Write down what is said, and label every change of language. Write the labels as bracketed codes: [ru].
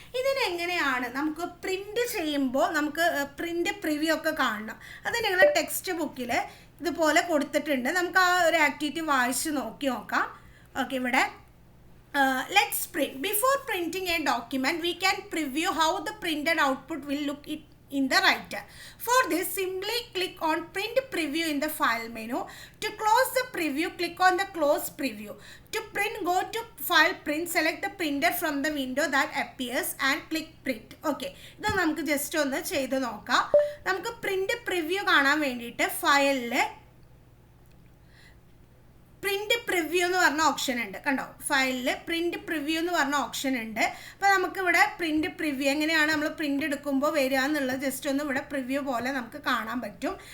[ml] ഇതിനെങ്ങനെയാണ് നമുക്ക് പ്രിൻ്റ് ചെയ്യുമ്പോൾ നമുക്ക് പ്രിൻ്റ് പ്രിവ്യൂ ഒക്കെ കാണണം. അത് നിങ്ങളുടെ ടെക്സ്റ്റ് ബുക്കിൽ ഇതുപോലെ കൊടുത്തിട്ടുണ്ട്. നമുക്ക് ആ ഒരു ആക്ടിവിറ്റി വായിച്ച് നോക്കാം. ഓക്കെ, ഇവിടെ [en] let's print. Before printing a document, we can preview how the printed output will look in the writer. For this, simply click on print preview in the file menu. To close the preview, click on the close preview. To print, go to file print, select the printer from the window that appears and click print. [ml] Okay, ഇത് നമുക്ക് just ഒന്ന് ചെയ്ത് നോക്കാം. നമുക്ക് print preview കാണാൻ വേണ്ടിയിട്ട് ഫയലിൽ print preview എന്ന് പറഞ്ഞ ഓപ്ഷൻ ഉണ്ട്. കണ്ടോ, ഫയലിൽ പ്രിന്റ് പ്രിവ്യൂ എന്ന് പറഞ്ഞ ഓപ്ഷൻ ഉണ്ട്. അപ്പോൾ നമുക്കിവിടെ പ്രിന്റ് പ്രിവ്യൂ എങ്ങനെയാണ് നമ്മൾ പ്രിന്റ് എടുക്കുമ്പോൾ വരിക എന്നുള്ളത് ജസ്റ്റ് ഒന്ന് ഇവിടെ പ്രിവ്യൂ പോലെ നമുക്ക് കാണാൻ പറ്റും.